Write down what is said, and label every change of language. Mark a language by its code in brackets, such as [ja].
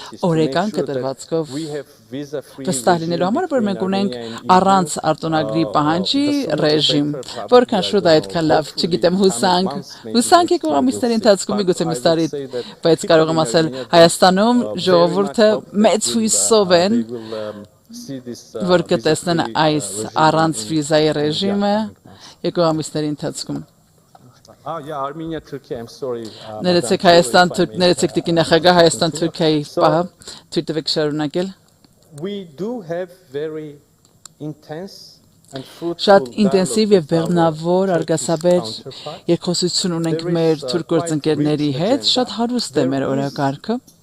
[hy] օրեկան կտրվածքով վստահ լինելու համար որ մենք ունենք առանց արտոնագրի պահանջի ռեժիմ որքան շուտ այդքան լավ չգիտեմ հուսանք եք ամիսների ընթացքում միգուցե մյուս տարի բայց կարող եմ ասել Հայաստանում ժողովուրդը մեծ հույսով են որ կտեսնեն այս առանց վիզայի ռեժիմը երկու ամիսների ընթացքում [en] Armenia, Turkey, I'm sorry. [hy] Ներեցեք Հայաստան, ներեցեք տիկին նախագահ Հայաստան Թուրքիայի պահը, թույլ տվեք շարունակել։ [en] We do have very intense [hy] Շատ ինտենսիվ եւ բեղմնավոր արգասաբեր երկխոսություն ունենք մեր թուրք գործընկերների հետ, շատ հարուստ է մեր օրակարգը։